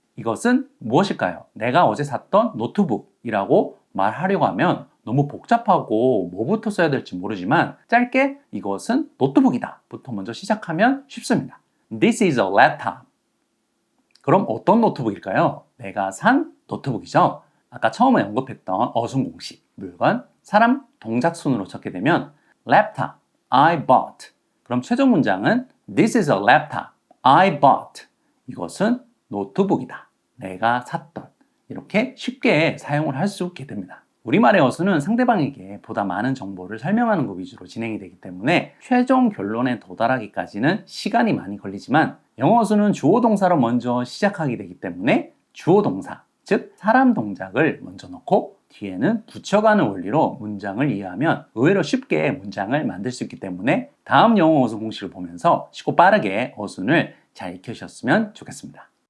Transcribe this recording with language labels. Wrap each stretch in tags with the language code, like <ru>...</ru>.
<ko>이것은 무엇일까요? 내가 어제 샀던 노트북이라고 말하려고 하면 너무 복잡하고 뭐부터 써야 될지 모르지만 짧게 이것은 노트북이다 부터 먼저 시작하면 쉽습니다.</ko> <en>This is a laptop.</en> <ko>그럼 어떤 노트북일까요? 내가 산 노트북이죠. 아까 처음에 언급했던 어순 공식, 물건, 사람, 동작 순으로 적게 되면</ko> <en>laptop, I bought.</en> <ko>그럼 최종 문장은</ko> <en>This is a laptop, I bought.</en> <ko>이것은 노트북이다. 내가 샀던. 이렇게 쉽게 사용을 할 수 있게 됩니다. 우리말의 어순은 상대방에게 보다 많은 정보를 설명하는 것 위주로 진행이 되기 때문에 최종 결론에 도달하기까지는 시간이 많이 걸리지만 영어 어순은 주어 동사로 먼저 시작하게 되기 때문에 주어 동사, 즉 사람 동작을 먼저 넣고 뒤에는 붙여가는 원리로 문장을 이해하면 의외로 쉽게 문장을 만들 수 있기 때문에 다음 영어 어순 공식을 보면서 쉽고 빠르게 어순을 잘 익히셨으면 좋겠습니다.</ko>